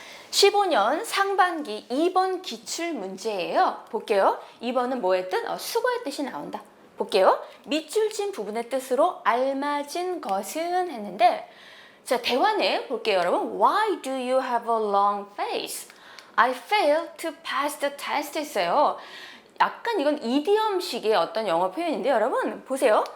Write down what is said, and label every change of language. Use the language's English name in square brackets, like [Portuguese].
[Korean] 15년 상반기 2번 기출 문제예요. 볼게요. 2번은 뭐의 뜻? 수거의 뜻이 나온다. 볼게요. 밑줄진 부분의 뜻으로 알맞은 것은 했는데 자, 대화 내 볼게요, 여러분. [English] Why do you have a long face? I failed to pass the test [Korean] 했어요. 약간 이건 이디엄식의 어떤 영어 표현인데 여러분 보세요.